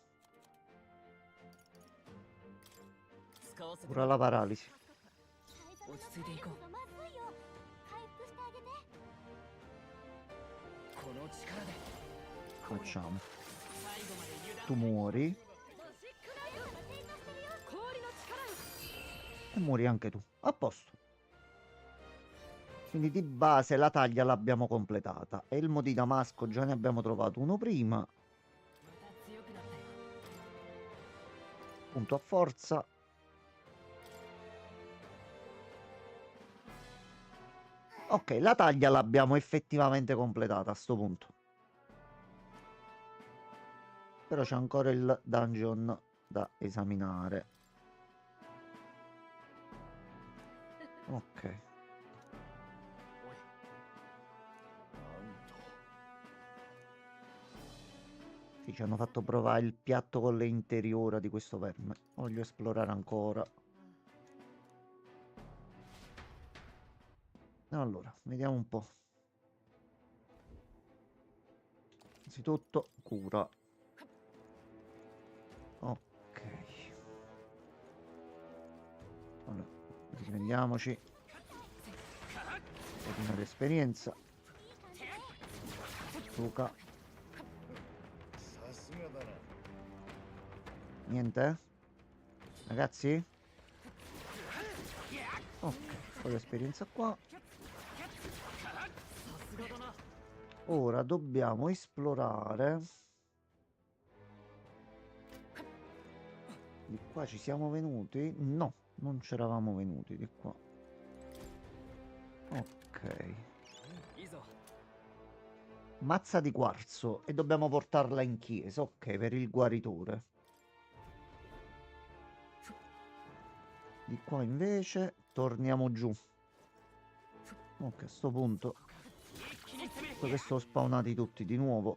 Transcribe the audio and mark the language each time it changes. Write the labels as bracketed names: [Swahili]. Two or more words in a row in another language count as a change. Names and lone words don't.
[Japanese] 使わせて [Italian] cura la paralisi. [Japanese] 落ち着いていこうこの力で [Italian] Facciamo. [Japanese] 最後まで油断 [Italian] Tu muori [Japanese] 氷の力よ [Italian] e muori anche tu. A posto. Quindi di base la taglia l'abbiamo completata. Elmo di Damasco già ne abbiamo trovato uno prima. [Japanese] また強くなったよ [Italian] Punto a forza. Ok, la taglia l'abbiamo effettivamente completata a sto punto. Però c'è ancora il dungeon da esaminare. Ok. [Japanese] おい、なんと [Italian] Sì, ci hanno fatto provare il piatto con le interiora di questo verme. Voglio esplorare ancora. Allora, vediamo un po'. Innanzitutto, cura. Ok. Allora, riprendiamoci un pochino di esperienza. Luca, [Japanese] さすがだな [Italian] niente? Ragazzi? Ok, un po' di esperienza qua. [Japanese] さすがだな [Italian] Ora dobbiamo esplorare. Di qua ci siamo venuti? No, non c'eravamo venuti di qua. Ok. [Japanese] いいぞ。 [Italian] Mazza di quarzo e dobbiamo portarla in chiesa. Ok, per il guaritore. Di qua invece torniamo giù. Ok, a sto punto. Visto che sono spawnati tutti di nuovo.